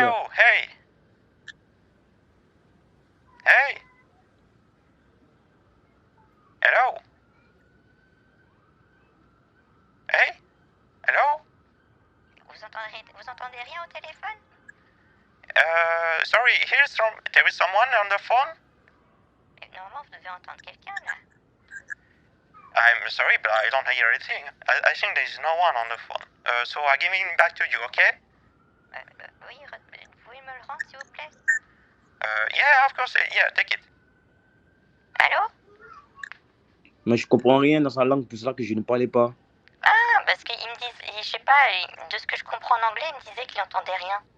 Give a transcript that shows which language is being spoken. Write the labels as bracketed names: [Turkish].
[English] Hello, hey. Hey. Hello. Hey. Hello. [French] Vous entendez rien au téléphone? [English] Sorry, there is someone on the phone? [French] Normalement, vous devez entendre quelqu'un, là. [English] I'm sorry, but I don't hear anything. I think there is no one on the phone. So I'm giving it back to you, okay? [French] Oui, vous pouvez me le rendre, s'il vous plaît? [English] Yeah, of course. Yeah, take it. [French] Allô? Mais je comprends rien dans sa langue, pour ça que je ne parlais pas. Ah, parce qu'ils me disent, je sais pas, de ce que je comprends en anglais, ils me disaient qu'il entendait rien.